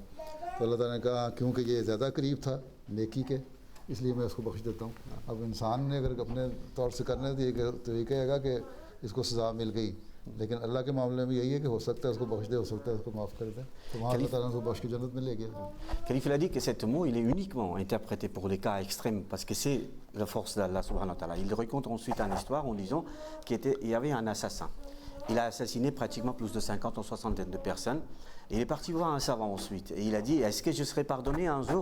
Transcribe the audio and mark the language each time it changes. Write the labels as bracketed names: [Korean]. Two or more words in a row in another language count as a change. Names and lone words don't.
[Urdu] تو اللہ تعالیٰ نے کہا کیونکہ یہ زیادہ قریب تھا نیکی کے، اس لیے میں اس کو بخش دیتا ہوں. اب انسان نے اگر اپنے طور سے کرنے تو یہ کہے گا کہ اس کو سزا مل گئی، لیکن اللہ کے معاملے میں یہی ہے کہ ہو سکتا ہے اس کو بخش دے، ہو سکتا ہے اس کو معاف کر دے. تو وہاں اللہ تعالیٰ اس کو بخش کے جنت میں لے گیا. [French] Khalif a dit que ce mot il est uniquement interprété pour les cas extrêmes parce que c'est la force d'Allah [Arabic] سبحانه وتعالى. [French] Il raconte ensuite une histoire en disant qu'il y avait un assassin. Il a assassiné pratiquement plus de 50 ou 60 de personnes. Et il est parti voir un savant ensuite. Et il a dit est-ce que je serai pardonné un jour?